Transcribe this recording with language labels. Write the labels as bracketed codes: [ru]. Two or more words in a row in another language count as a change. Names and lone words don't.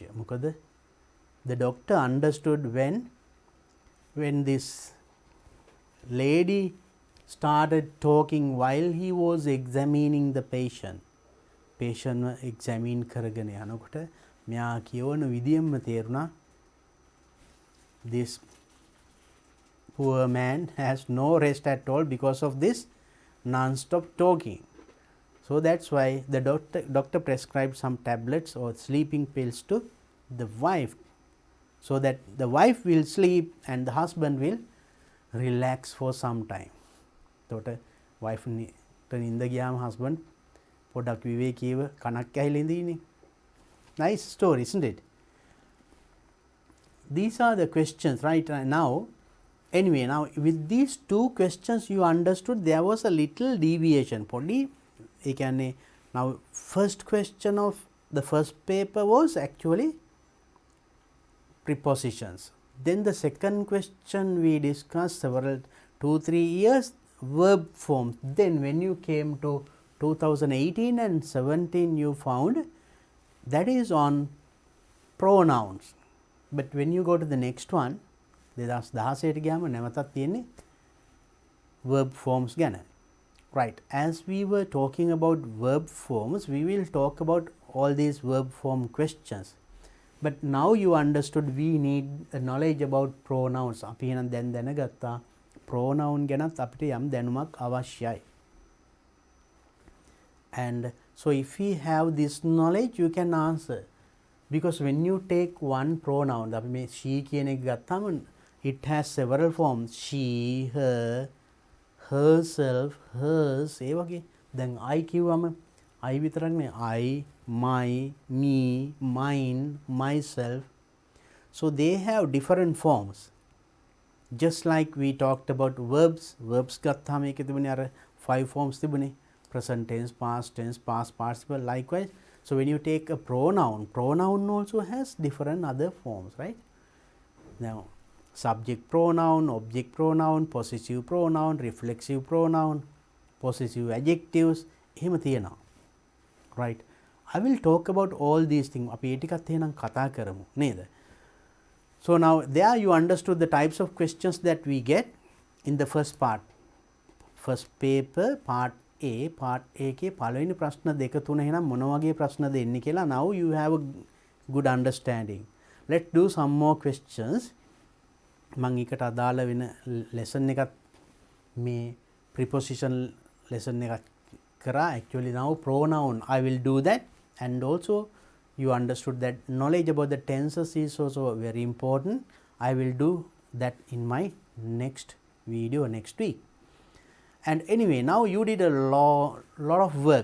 [en] මොකද the doctor understood when this lady started talking while he was examining the patient. Patient examine [si] කරගෙන යනකොට මෙයා කියවන විදියෙන්ම තේරුණා [en] this poor man has no rest at all because of this non-stop talking. So that's why the doctor prescribed some tablets or sleeping pills to the wife, so that the wife will sleep and the husband will relax for some time. [si] එතකොට wife නින්ද ගියාම husband පොඩක් විවේකීව කනක් ඇහිලා ඉඳින්නේ. [en] Nice story, isn't it? These are the questions right now. Anyway, now with these two questions you understood there was a little deviation. [si] පොඩි එකනේ [en] now first question of the first paper was actually prepositions. Then the second question we discussed several 2-3 years verb forms. Then when you came to 2018 and 17 you found that is on pronouns. But when you go to the next one 2016 [si] ගියාම නැවතත් තියෙන්නේ [en] verb forms ගැන. Right, as we were talking about verb forms, we will talk about all these verb form questions. But now you understood we need a knowledge about pronouns. [si] අපි එහෙනම් දැන් දැනගත්තා pronoun ගැනත් අපිට යම් දැනුමක් අවශ්‍යයි. [en] And so if we have this knowledge you can answer. Because when you take one pronoun, [si] අපි මේ she කියන එක ගත්තාම [en] it has several forms. She, her, herself, hers [si] ඒ වගේ. [en] දැන් I කිව්වම I [si] විතරක් නේ [en] I, my, me, mine, myself. So they have different forms. Just like we talked about verbs. [si] Verbs ගත්තාම ඒකේ තිබුණේ අර 5 forms තිබුණේ. [en] Present tense, past tense, past participle. Likewise, so when you take a pronoun, pronoun also has different other forms, right? Now, subject pronoun, object pronoun, possessive pronoun, reflexive pronoun, possessive adjectives, [si] එහෙම තියෙනවා. [en] Right? I will talk about all these things. [si] අපි ඒ ටිකත් එහෙනම් කතා කරමු නේද? [en] So now there you understood the types of questions that we get in the first part. First paper, part A, part A [si] එකේ පළවෙනි ප්‍රශ්න දෙක තුන එහෙනම් මොන වගේ ප්‍රශ්නද එන්නේ කියලා [en] now you have a good understanding. Let's do some more questions. [si] මම එකට අදාළ වෙන lesson එකත් මේ [en] preposition lesson [si] එකත් කරා. [en] Actually now pronoun I will do that, and also you understood that knowledge about the tenses is also very important. I will do that in my next video next week. And anyway, now you did a lot of work.